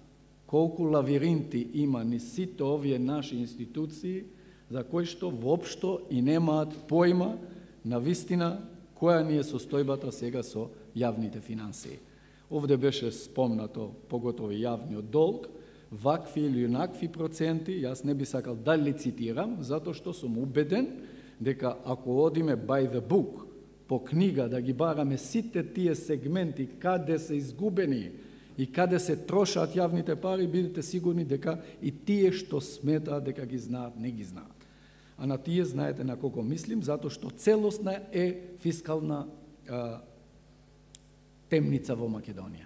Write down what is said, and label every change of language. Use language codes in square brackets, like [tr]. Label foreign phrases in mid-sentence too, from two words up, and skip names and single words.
[mk] Колку лавиринти има ни сите овие наши институции за кои што воопшто и немаат појма на вистина која ни е состојбата сега со јавните финансии. Овде беше спомнато поготово јавниот долг, вакви или онакви проценти, јас не би сакал да лицитирам, затоа што сум убеден дека ако одиме [en] by the book, [mk] по книга да ги бараме сите тие сегменти каде се изгубени и каде се трошат јавните пари, бидете сигурни дека и тие што сметаат дека ги знаат, не ги знаат. А на тие знаете на кого мислим, затоа што целосна е фискална темница во Македонија.